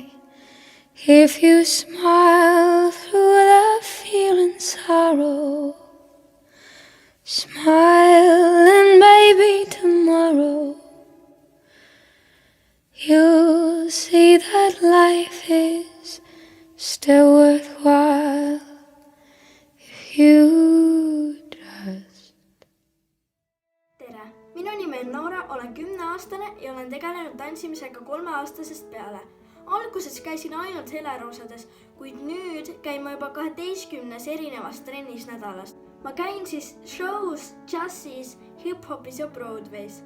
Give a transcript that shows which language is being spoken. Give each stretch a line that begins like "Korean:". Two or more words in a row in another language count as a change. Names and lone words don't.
English: If you smile through the feeling sorrow, smile and maybe tomorrow you'll see that life is still worthwhile if you trust.
Estonian: Tere! Minu nimi on Noora, olen 10-aastane ja olen tegelenud tantsimisega 3-aastasest peale. Alguses käisin ainult heleroosades, kuid nüüd käin ma juba 12 erinevas trennis nädalas. Ma käin siis shows, jazzis, hip-hopis ja Broadways.